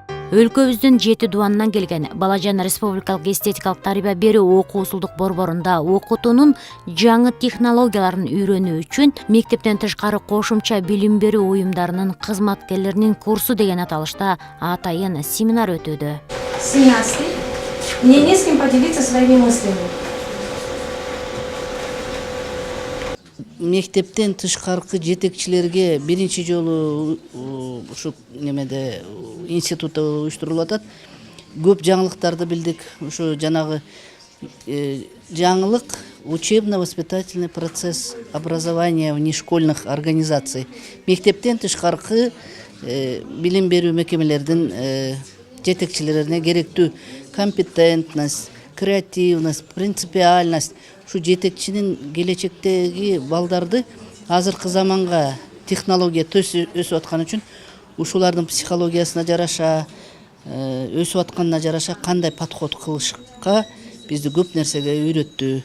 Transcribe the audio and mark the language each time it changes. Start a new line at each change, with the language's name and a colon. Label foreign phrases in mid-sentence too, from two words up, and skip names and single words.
Kyrgyz: Өлкөбүздүн 7 дуанынан келген Балажан Республикалык эстетикалык тарбия берүү окуусулдук борборунда окутуунун жаңы технологияларын үйрөнүү үчүн мектептен тышкары кошумча билим берүү уюмдарынын кызматкерлеринин курсу деген аталышта атайын семинар өтүүдө. Синасты,
Russian: мне не с кем поделиться своими мыслями.
Kyrgyz: Мектептен тышкаркы жетекчилерге биринчи жолу ушу немеде институтта уюштурулуп атат. Көп жаңылыктарды билдик. Ушу жанагы жаңылык
Russian: учебно-воспитательный процесс образования внешкольных организаций.
Kyrgyz: Мектептен тышкаркы билим берүү мекемелердин жетекчилерине керектүү
Russian: компетентность, креативность, принципиальность,
Kyrgyz: ушу жетекчинин келечектеги балдарды азыркы заманга технология өсүп аткан үчүн ушулардын психологиясына жараша, өсүп атканына жараша кандай подход кылышка бизди көп нерсеге үйрөттү.